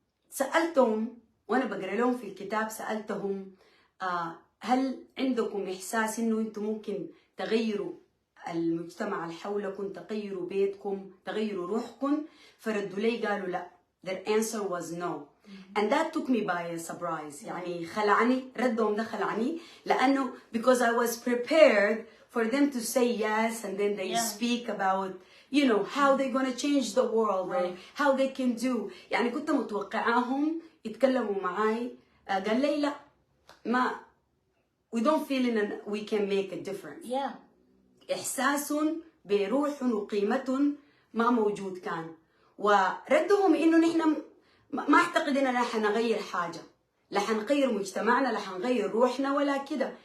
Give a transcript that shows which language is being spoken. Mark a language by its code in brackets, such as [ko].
[ar] فسألتهم وأنا بقرأ لهم في الكتاب، سألتهم هل عندكم إحساس إنه أنتم ممكن تغيروا المجتمع اللي حولكم، تغيروا بيتكم، تغيروا روحكم؟ فردوا لي قالوا لا. [en] Their answer was no. And that took me by a surprise. [ar] يعني خلعني، ردهم ده خلعني، لأنه [en] because I was prepared for them to say yes, and then they speak about how they're going to change the world, or how they can do. [ar] يعني كنت متوقعاهم يتكلموا معاي. قال لي لا، ما [en] we don't feel we can make a difference. [ar] إحساس بروح وقيمة ما موجود كان. وردهم إنه نحن ما أعتقد إننا حنغير حاجة، لا حنغير مجتمعنا، لا حنغير روحنا ولا كده.